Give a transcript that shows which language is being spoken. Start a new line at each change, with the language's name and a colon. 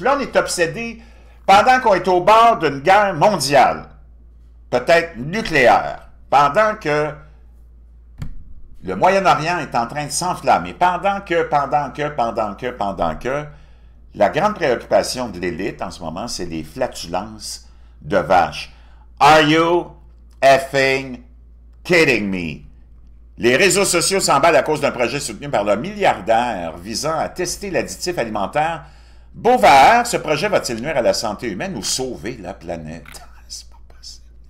French: Là, on est obsédé, pendant qu'on est au bord d'une guerre mondiale, peut-être nucléaire, pendant que le Moyen-Orient est en train de s'enflammer, pendant que, la grande préoccupation de l'élite en ce moment, c'est les flatulences de vaches.
English: Are you effing kidding me?
French: Les réseaux sociaux s'emballent à cause d'un projet soutenu par le milliardaire visant à tester l'additif alimentaire bovin. Ce projet va-t-il nuire à la santé humaine ou sauver la planète? C'est pas possible.